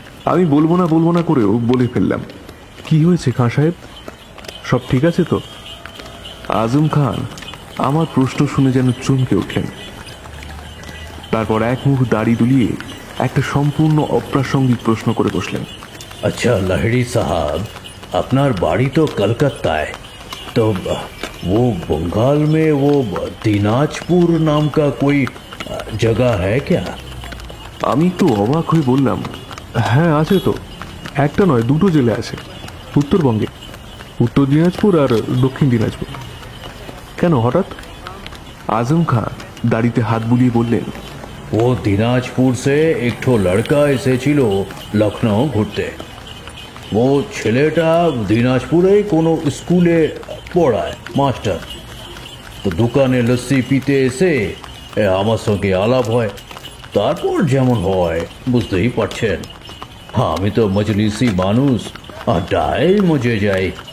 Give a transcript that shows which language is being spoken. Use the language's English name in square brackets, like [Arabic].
[Bangla] আমি বলবো না করেও বলে ফেললাম, কি হয়েছে খাঁ সাহেব, সব ঠিক আছে তো? আজম খান আমার প্রশ্ন শুনে যেন চমকে উঠলেন। তারপর এক মুখ দাড়ি দুলিয়ে একটা সম্পূর্ণ অপ্রাসঙ্গিক প্রশ্ন করে বসলেন। [Hindi] अच्छा लहड़ी साहब, अपना बाड़ी तो कलकत्ता है, तो वो बंगाल में वो दिनाजपुर नाम का कोई जगह है क्या? [Bangla] আমি একটু অবাক হয়ে বললাম, হ্যাঁ আছে তো, একটা নয় 2টো জেলা আছে উত্তরবঙ্গে, উত্তর দিনাজপুর আর দক্ষিণ দিনাজপুর। কেন হঠাৎ? আজম খান দাড়িতে হাত বুলিয়ে বললেন, [Hindi] वो दिनाजपुर से एक ठो लड़का [Bangla] এসেছিল লখনৌ ঘুরতে। [Hindi] वो [Bangla] ছেলেটা দিনাজপুরে কোনো স্কুলে পড়ায়, মাস্টার। তো দোকানে লস্যি পিতে এসে আমার সঙ্গে আলাপ হয়। তারপর যেমন হয় বুঝতেই পারছেন, আমি তো মজলিসি মানুষ, আড্ডায় মজে যাই।